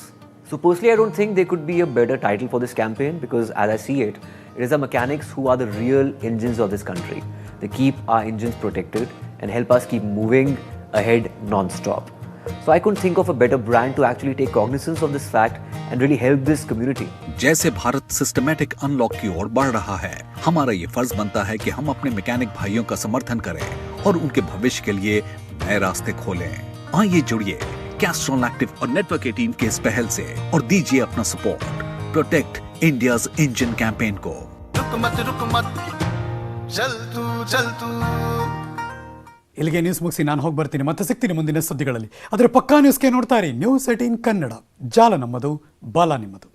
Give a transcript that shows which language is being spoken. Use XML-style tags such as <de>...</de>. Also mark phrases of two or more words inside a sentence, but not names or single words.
<en>So personally, I don't think there could be a better title for this campaign, because as I see it, it is the mechanics who are the real engines of this country. They keep our engines protected and help us keep moving ahead non-stop. So I couldn't think of a better brand to actually take cognizance of this fact and really help this community.</en> <hi>जैसे भारत</hi> <en>systematic unlock</en> <hi>की ओर बढ़ रहा है, हमारा ये फर्ज बनता है कि हम अपने मैकेनिक भाइयों का समर्थन करें और उनके भविष्य के लिए नए रास्ते खोलें। आइए जुड़िए कैस्ट्रॉल एक्टिव और नेटवर्क 18 के इस पहल से और दीजिए अपना सपोर्ट</hi> <en>Protect India's Engine campaign</en> <hi>को। रुक मत चल तू</hi> <kn>ಇಲ್ಲಿಗೆ ನ್ಯೂಸ್ ಮುಗಿಸಿ ನಾನು ಹೋಗಿ ಬರ್ತೀನಿ, ಮತ್ತೆ ಸಿಗ್ತೀನಿ ಮುಂದಿನ ಸುದ್ದಿಗಳಲ್ಲಿ. ಆದರೆ ಪಕ್ಕಾ ನ್ಯೂಸ್ಗೆ ನೋಡ್ತಾ ಇರಿ ನ್ಯೂಸ್ 18 ಕನ್ನಡ. ಜಾಲ ನಮ್ಮದು, ಬಾಲ ನಿಮ್ಮದು.</kn>